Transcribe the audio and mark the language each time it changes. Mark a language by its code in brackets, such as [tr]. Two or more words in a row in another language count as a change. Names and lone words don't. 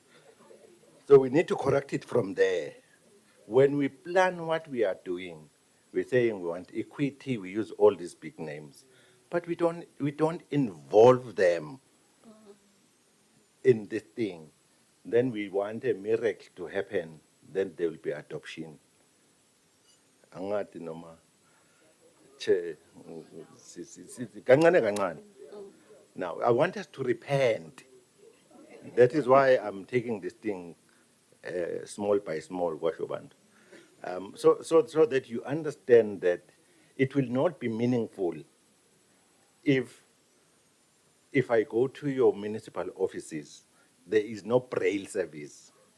[en] So we need to correct it from there. When we plan what we are doing, we're saying we want equity, we use all these big names, but we don't involve them in this thing. Then we want a miracle to happen, then there will be adoption. [ss] Angathi noma che kancane kancane. [en] Now I want us to repent. That is why I'm taking this thing small by small, Washoband. So that you understand that it will not be meaningful if I go to your municipal offices, there is no braille service.